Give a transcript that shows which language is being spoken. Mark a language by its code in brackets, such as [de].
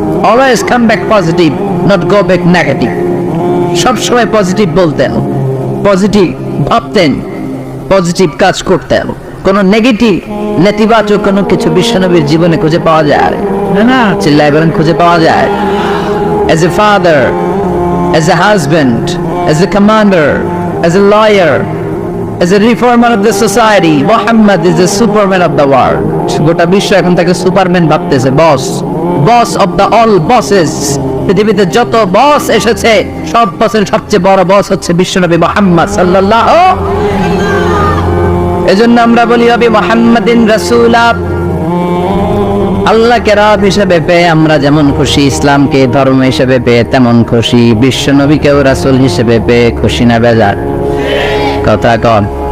[en] Always come back positive, not go back negative. [bn] সব সময় positive বলতেন, পজিটিভ ভাবতেন, পজিটিভ কাজ করতেন। কোন নেগেটিভ, নেতিবাচক কোনো কিছু বিশ্বনবীর জীবনে খুঁজে পাওয়া যায় না? চিল্লায় বলেন খুঁজে পাওয়া যায়? [en] As a father, as a husband, as a commander, as a lawyer, as a reformer of the society, Muhammad is the superman of the world. [bn] গোটা বিশ্ব এখন তাকে সুপারম্যান ভাবতেছে, বস, [en] Boss of the all bosses. [bn] পৃথিবীতে যত বস এসেছে, সব বসের সবচেয়ে বড় বস হচ্ছে বিশ্বনবী মুহাম্মদ সাল্লাল্লাহু। এজন্য আমরা বলি [ar] নবী মুহাম্মাদিন রাসূলা। [bn] আল্লাহকে রব হিসেবে পেয়ে আমরা যেমন খুশি, ইসলামকে ধর্ম হিসেবে পেয়ে তেমন খুশি, বিশ্বনবীকেও রাসূল হিসেবে পেয়ে খুশি না বেজার? কথা কন।